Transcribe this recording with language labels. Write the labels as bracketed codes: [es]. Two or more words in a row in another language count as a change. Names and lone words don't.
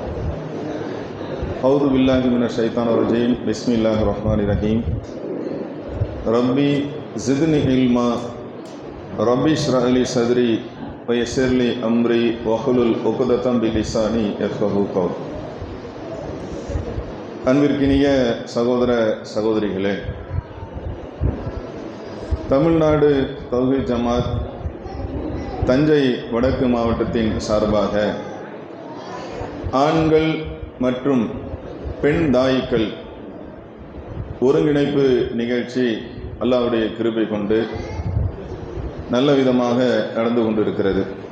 [ar] أعوذ بالله من الشيطان الرجيم بسم الله الرحمن الرحيم ربي زدني علما ربي اشرح لي صدري ويسر لي أمري واحلل عقدة من لساني يفقهوا قولي. [ta] அன்பிற்கினிய சகோதர சகோதரிகளே, தமிழ்நாடு தௌஹீத் ஜமாத் தஞ்சை வடக்கு மாவட்டத்தின் சார்பாக ஆண்கள் மற்றும் பெண் தாயிக்கள் ஒருங்கிணைப்பு நிகழ்ச்சி அல்லாஹ்வுடைய கிருபை கொண்டு நல்ல விதமாக நடந்து கொண்டிருக்கிறது.